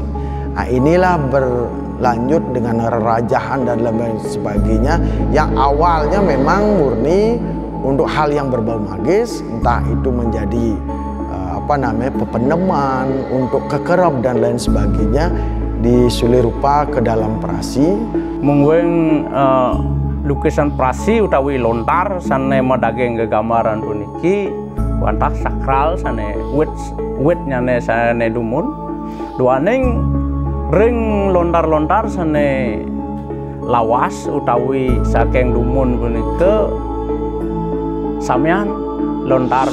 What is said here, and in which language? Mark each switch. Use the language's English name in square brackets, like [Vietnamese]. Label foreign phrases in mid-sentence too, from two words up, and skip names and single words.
[Indonesian] Nah, inilah berlanjut dengan rerajahan dan lain sebagainya yang awalnya memang murni untuk hal yang berbau magis, entah itu menjadi pepeneman, untuk kekerap dan lain sebagainya, disulih rupa ke dalam prasi. [Balinese] Mungguing lukisan prasi utawi lontar sane medaging gegambaran puniki wantah sakral sane wit nyane sane dumun duaning ring lontar-lontar sane lawas utawi saking dumun punika sampeyan lontar